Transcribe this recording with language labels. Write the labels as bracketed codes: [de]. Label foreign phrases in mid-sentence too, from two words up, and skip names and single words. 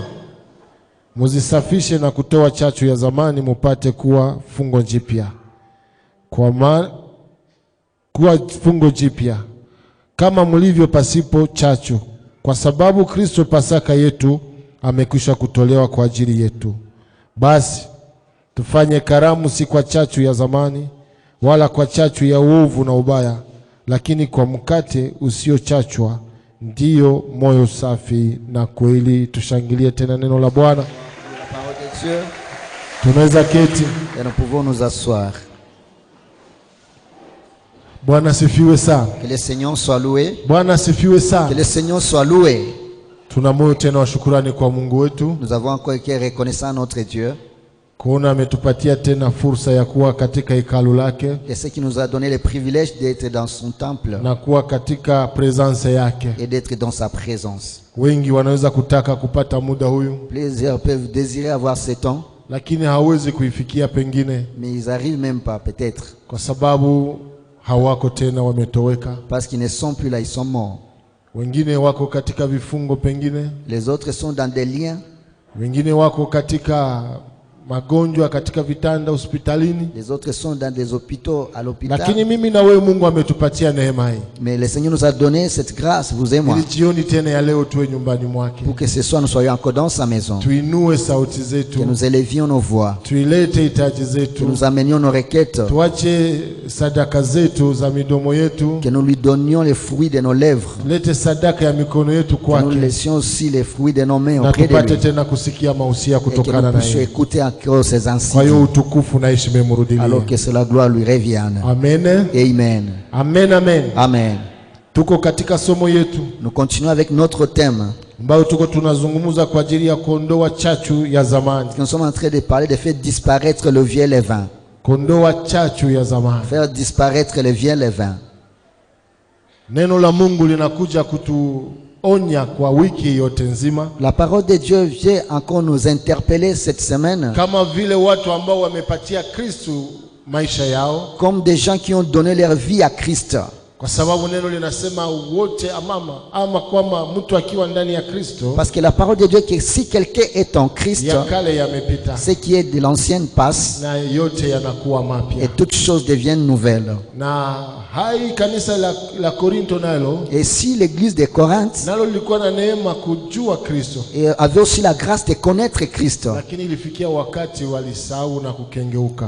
[sw] Muzisafishe na kutoa chachu ya zamani, mupate kuwa fungo jipya, kuwa fungo jipya kama mlivyo pasipo chachu, kwa sababu Kristo Pasaka yetu amekwisha kutolewa kwa ajili yetu. Basi tufanye karamu si kwa chachu ya zamani, wala kwa chachu ya uovu na ubaya, lakini kwa mkate usiochachwa, ndiyo moyo safi na kweli. Tushangilie tena neno la Bwana. [fr] La parole de Dieu, [sw] Tunaweza keti. [fr] et nous pouvons nous asseoir. [sw] Bwana sifiwe sana. [fr] Que le Seigneur soit loué. [sw] Bwana sifiwe [fr] Que [sw] sana. [fr] le Seigneur soit loué. [sw] Tuna moyo tena wa shukrani kwa Mungu wetu, [fr] Nous avons encore été reconnaissants à notre Dieu [sw] kuona ametupatia tena fursa ya kuwa katika hekalu lake [fr] et ce qui nous a donné le privilège d'être dans son temple [sw] na kuwa katika presence yake. [fr] et d'être dans sa présence. [sw] Wengi wanaweza kutaka kupata muda huyu, [fr] Plusieurs peuvent désirer avoir ce temps, [sw] lakini hawezi kuifikia pengine [fr] mais ils n'arrivent même pas, peut-être, [sw] kwa sababu hawako tena, wametoweka. [fr] parce qu'ils ne sont plus là, ils sont morts. [sw] Wengine wako katika vifungo, pengine [fr] Les autres sont dans des liens, [sw] wengine wako katika magonjwa, katika vitanda hospitalini. [fr] les autres sont dans des hôpitaux, à l'hôpital. [sw] Lakini mimi na wewe Mungu ametupatia neema hii, [fr] Mais le Seigneur nous a donné cette grâce, vous et moi, [sw] ili jioni tena ya leo tuwe nyumbani mwake, [fr] pour que ce soir nous soyons encore dans sa maison, [sw] tuinue sauti [fr] que [sw] zetu, [fr] nous élevions nos voix, [sw] tuilete hitaji [fr] que [sw] zetu, [fr] nous amenions nos requêtes, [sw] tuache sadaka zetu za midomo yetu, [fr] que nous lui donnions les fruits de nos lèvres, [sw] tulete sadaka ya mikono yetu [fr] que nous [sw] kwake, [fr] laissions aussi les fruits de nos mains [sw] na [fr] auprès de [sw] tupate [fr] lui, [sw] tena kusikia mausia [fr] et que [sw] kutokana [fr] nous [sw] na [fr] puissions [sw] yeye. [fr] écouter encore ses [sw] Kwa hiyo [fr] enseignements, [sw] utukufu na heshima imrudilie. [fr] alors que c'est la gloire lui revienne. [sw] Amen. [fr] Amen. [sw] Amen, amen. [fr] Amen. [sw] Tuko katika somo yetu [fr] Nous continuons avec notre thème. [sw] ambayo tuko tunazungumza kwa ajili ya kuondoa chachu ya zamani. [fr] Nous sommes en train de parler de faire disparaître le vieux levain. [sw] Kuondoa chachu ya zamani. [fr] Faire disparaître le vieux levain. [sw] Neno la Mungu linakuja kutuonya kwa wiki yote nzima, [fr] La parole de Dieu vient encore nous interpeller cette semaine, [sw] kama vile watu ambao wamepatia Kristo maisha yao, [fr] comme des gens qui ont donné leur vie à Christ. [sw] Kwa sababu neno linasema wote ama kwamba mtu akiwa ndani ya Kristo, [fr] Parce que la parole de Dieu que si quelqu'un est en Christ, [sw] ya kale yamepita [fr] ce qui est de l'ancienne passe [sw] na yote yanakuwa mapya. [fr] et toutes choses deviennent nouvelles. [sw] Na hai kanisa la Korinto nalo [fr] Et si l'église de Corinthe [sw] nalo lilikuwa na neema kujua Kristo, [fr] avait aussi la grâce de connaître Christ, [sw] lakini ilifikia wakati walisahau na kukengeuka.